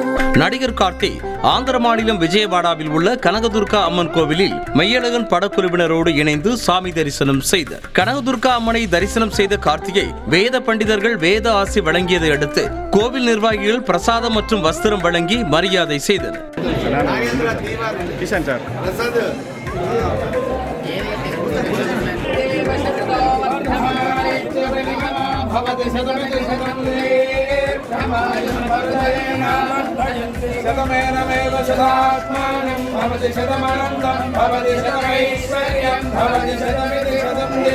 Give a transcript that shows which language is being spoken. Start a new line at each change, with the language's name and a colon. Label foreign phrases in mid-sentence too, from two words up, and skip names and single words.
Tamil: நடிகர் கார்த்தி ஆந்திர மாநிலம் விஜயவாடாவில் உள்ள கனகதுர்கா அம்மன் கோவிலில் மெய்யழகன் படக்குழுவினரோடு இணைந்து சாமி தரிசனம் செய்தார். கனகதுர்கா அம்மனை தரிசனம் செய்த கார்த்திகை வேத பண்டிதர்கள் வேத ஆசி வழங்கியதை அடுத்து கோவில் நிர்வாகிகள் பிரசாதம் மற்றும் வஸ்திரம் வழங்கி மரியாதை செய்தனர்.
Sanskrit: शतमेनमेव शतात्मानं भवति शतमनन्तं भवति शतमैश्वर्यं भवति शतमिति शतं